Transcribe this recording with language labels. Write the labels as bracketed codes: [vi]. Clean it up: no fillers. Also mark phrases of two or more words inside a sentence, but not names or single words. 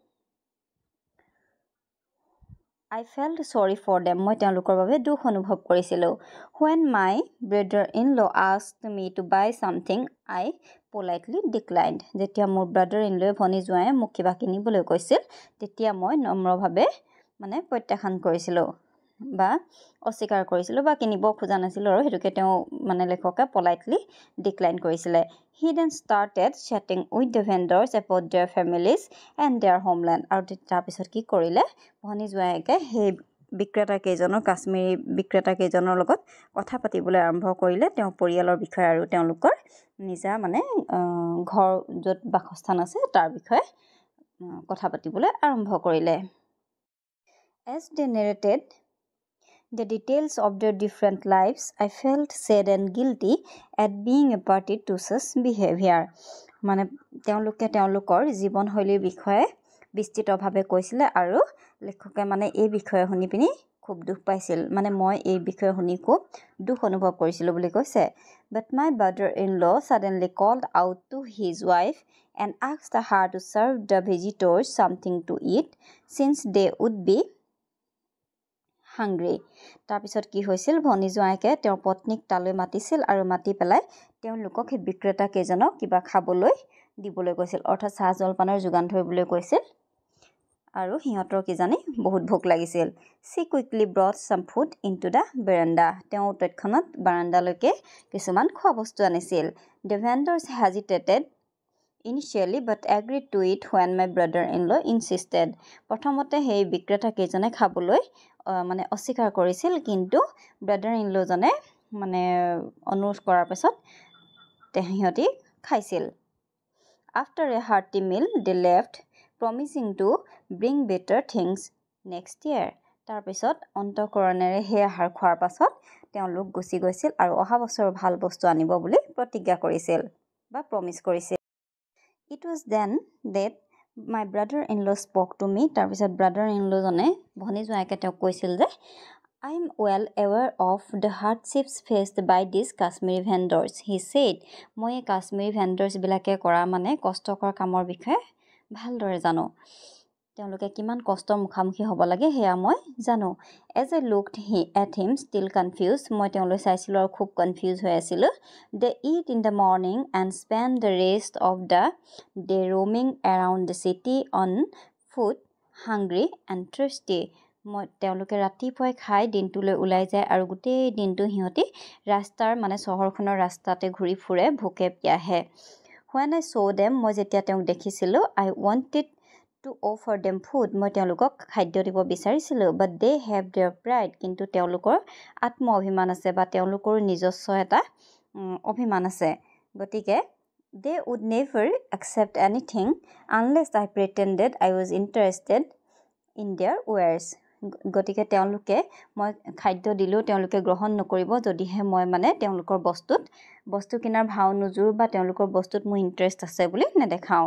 [en] I felt sorry for them, [as] মই তেওঁলোকৰ বাবে দুখ অনুভৱ কৰিছিলোঁ। [en] When my brother-in-law asked me to buy something, I politely declined, [as] যেতিয়া মোৰ brother-in-law ভনী জোঁৱায়ে মোক কিবা কিনিবলৈ কৈছিল তেতিয়া মই নম্ৰভাৱে মানে প্ৰত্যাখ্যান কৰিছিলোঁ বা অস্বীকাৰ কৰিছিলোঁ বা কিনিব খোজা নাছিলোঁ আৰু হেতুকে তেওঁ মানে লেখকে [en] politely decline [as] কৰিছিলে। [en] He then started chatting with the vendors about their families and their homeland, [as] আৰু তাৰপিছত কি কৰিলে ভনী জোঁৱায়েকে সেই বিক্ৰেতা কেইজনৰ কাশ্মীৰী বিক্ৰেতা কেইজনৰ লগত কথা পাতিবলৈ আৰম্ভ কৰিলে, তেওঁ পৰিয়ালৰ বিষয়ে আৰু তেওঁলোকৰ নিজা মানে ঘৰ য'ত বাসস্থান আছে তাৰ বিষয়ে কথা পাতিবলৈ আৰম্ভ কৰিলে। [en] As they narrated the details of their different lives, I felt sad and guilty at being a party to such behavior, [as] মানে তেওঁলোকে তেওঁলোকৰ জীৱনশৈলীৰ বিষয়ে বিস্তৃতভাৱে কৈছিলে আৰু লেখকে মানে এই বিষয়ে শুনি পিনি খুব দুখ পাইছিল, মানে মই এই বিষয়ে শুনি খুব দুখ অনুভৱ কৰিছিলোঁ বুলি কৈছে। [en] But my brother-in-law suddenly called out to his wife and asked her to serve the visitors something to eat since they would be hungry, [as] তাৰপিছত কি হৈছিল ভনী জোঁৱায়েকে তেওঁৰ পত্নীক তালৈ মাতিছিল আৰু মাতি পেলাই তেওঁলোকক সেই বিক্ৰেতা কেইজনক কিবা খাবলৈ দিবলৈ কৈছিল, অৰ্থাৎ চাহ জলপানৰ যোগান ধৰিবলৈ কৈছিল আৰু সিহঁতৰ কি জানি বহুত ভোক লাগিছিল। [en] She quickly brought some food into the veranda, [as] তেওঁ তৎক্ষণাত বাৰাণ্ডালৈকে কিছুমান খোৱা বস্তু আনিছিল। [en] The vendors hesitated initially but agreed to it when my brother-in-law insisted, [as] প্ৰথমতে সেই বিক্ৰেতা কেইজনে খাবলৈ মানে অস্বীকাৰ কৰিছিল, কিন্তু brother-in-law জনে মানে অনুৰোধ কৰাৰ পিছত সিহঁতি খাইছিল। [en] After a hearty meal they left, promising to bring better things next year, [as] তাৰপিছত অন্তঃকৰণেৰে সেই আহাৰ খোৱাৰ পাছত তেওঁলোক গুচি গৈছিল আৰু অহা বছৰ ভাল বস্তু আনিব বুলি প্ৰতিজ্ঞা কৰিছিল বা প্ৰমিছ কৰিছিল। [en] It was then that my brother-in-law spoke to me, [as] তাৰপিছত brother-in-law জনে ভনী জোঁৱায়েকে তেওঁক কৈছিল যে [en] I am well aware of the hardships faced by these Kashmiri vendors, he said, [as] মই এই কাশ্মীৰী ভেণ্ডৰ্ছবিলাকে কৰা মানে কষ্টকৰ কামৰ বিষয়ে ভালদৰে জানো, তেওঁলোকে কিমান কষ্টৰ মুখামুখি হ'ব লাগে সেয়া মই জানো। [en] As I looked at him still confused, [as] মই তেওঁলৈ চাইছিলোঁ আৰু খুব কনফিউজ হৈ আছিলোঁ। [en] They eat in the morning and spend the rest of the day roaming around the city on foot, hungry and thirsty, [as] তেওঁলোকে ৰাতিপুৱাই খাই দিনটোলৈ ওলাই যায় আৰু গোটেই দিনটো সিহঁতি ৰাস্তাৰ মানে চহৰখনৰ ৰাস্তাতে ঘূৰি ফুৰে ভোকে পিয়াহে। [en] When I saw them, [as] মই যেতিয়া তেওঁক দেখিছিলোঁ, [en] I wanted to offer them food, [as] মই তেওঁলোকক খাদ্য দিব বিচাৰিছিলোঁ, [en] but they have their pride, [as] কিন্তু তেওঁলোকৰ আত্ম অভিমান আছে বা তেওঁলোকৰ নিজস্ব এটা অভিমান আছে, গতিকে [en] they would never accept anything unless I pretended I was interested in their wares, [as] গতিকে তেওঁলোকে মই খাদ্য দিলেও তেওঁলোকে গ্ৰহণ নকৰিব যদিহে মই মানে তেওঁলোকৰ বস্তু কিনাৰ ভাও নুজুৰো বা তেওঁলোকৰ বস্তুত মোৰ ইণ্টাৰেষ্ট আছে বুলি নেদেখাওঁ।